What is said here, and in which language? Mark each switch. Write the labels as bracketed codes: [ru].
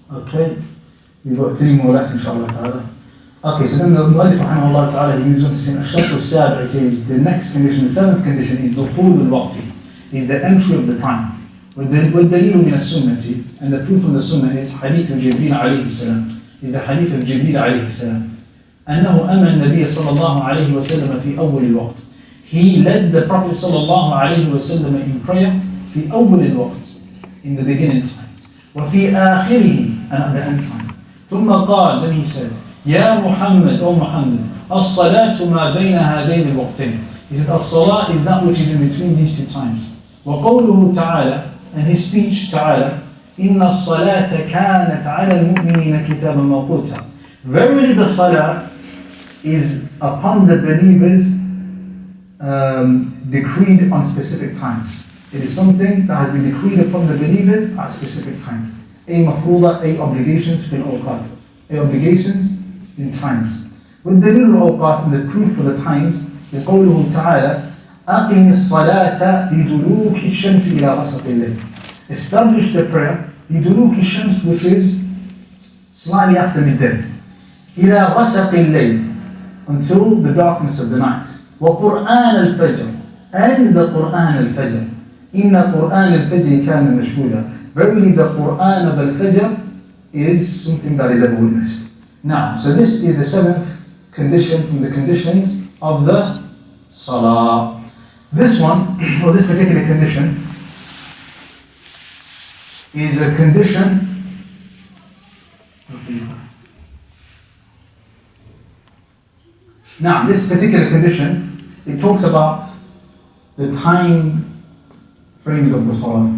[en] Okay, we've got 3 more left, inshallah ta'ala. Okay, so then the Mu'allif rahimahullah ta'ala, he moves on to say, [ar] الشرط السابع, [en] he says, the next condition, the 7th condition is [ar] دخول الوقت, [en] is the entry of the time. [ar] والدليل من السنة, [en] and the proof from the sunnah is [ar] حديث جبريل عليه السلام, [en] is the hadith of جبريل عليه السلام. [ar] أنه أمر النبي صلى الله عليه وسلم في أول الوقت. [en] He led the Prophet صلى الله عليه وسلم in prayer [ar] في أول الوقت, [en] in the beginning time. [ar] وفي آخره, [en] and at the end time. [ar] ثم قال, [en] then he said, [ar] يا محمد, [en] O Muhammad, [ar] الصلاة ما بين هذين الوقتين. [en] He said, الصلاة is that which is in between these 2 times. [ar] وقوله تعالى, [en] and his speech [ar] تعالى, إن الصلاة كانت على المؤمنين كتابا موقوتا. [en] Verily the salah is upon the believers decreed on specific times. It is something that has been decreed upon the believers at specific times. A mafruḍa, a obligations fil awqat, a obligations in times. With the little awqat, and the proof for the times is [ar] قوله تعالى أقم الصلاة لدلوك الشمس إلى غسق الليل. [en] Establish the prayer [ar] لدلوك الشمس, [en] which is slightly after midday, [ar] إلى غسق الليل, [en] until the darkness of the night. [ar] وقرآن الفجر, [en] and the Qur'an al-Fajr. [ar] إن قرآن الفجر كان مشهودا. [en] Verily the Qur'an of al-Fajr is something that is ever witnessed. Now, so this is the 7th condition from the conditions of the Salah. This one, or this particular condition, is a condition now this particular condition, it talks about the time frames of the Salah.